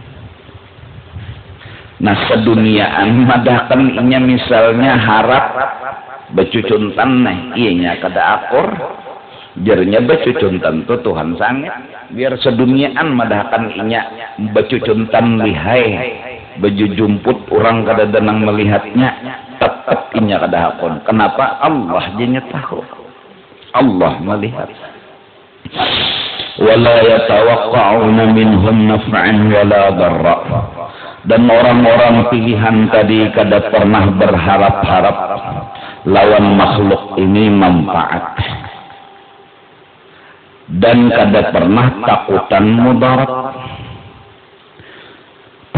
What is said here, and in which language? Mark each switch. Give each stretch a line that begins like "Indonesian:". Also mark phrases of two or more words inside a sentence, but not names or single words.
Banjar: Nah seduniaan madahkan inya misalnya harap becucuntan nih, iya kada akur, jernya becucuntan tuh Tuhan sangat, biar seduniaan madahkan inya becucuntan lihai, baju jumput orang kada denang melihatnya, tetap inya kada hakon. Kenapa? Allah jenya tahu, Allah melihat.
Arabic: ولا يتوقعون منهم نفعا ولا ضرا.
Banjar: Dan orang-orang pilihan tadi kada pernah berharap-harap lawan makhluk ini manfaat, dan kada pernah takutan mudarat.